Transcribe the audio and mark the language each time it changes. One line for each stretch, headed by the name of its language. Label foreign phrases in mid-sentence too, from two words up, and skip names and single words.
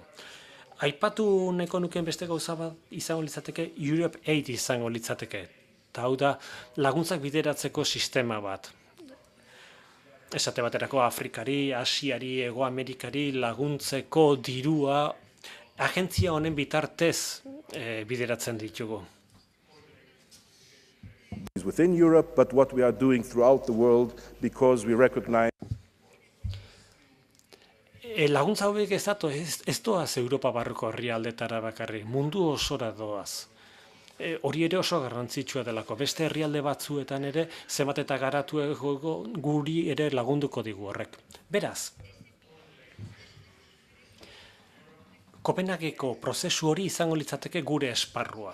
Basque: Aipatu nahiko nukeen beste gauza bat izango litzateke, Europe Aid izango litzateke. Eta hau da, laguntzak bideratzeko sistema bat. Esate baterako Afrikari, Asiari, Hego Amerikari laguntzeko dirua agentzia honen bitartez bideratzen ditugu.
English: Within Europe, but what we are doing throughout the world because we recognize.
Basque: Laguntza hauek ez doaz Europa barruko herrialdetara bakarrik, mundu osora doaz. Hori ere oso garrantzitsua delako. Beste herrialde batzuetan ere, zenbat eta garatu guri ere lagunduko digu horrek. Beraz, Kopenhageko prozesu hori izango litzateke gure esparrua.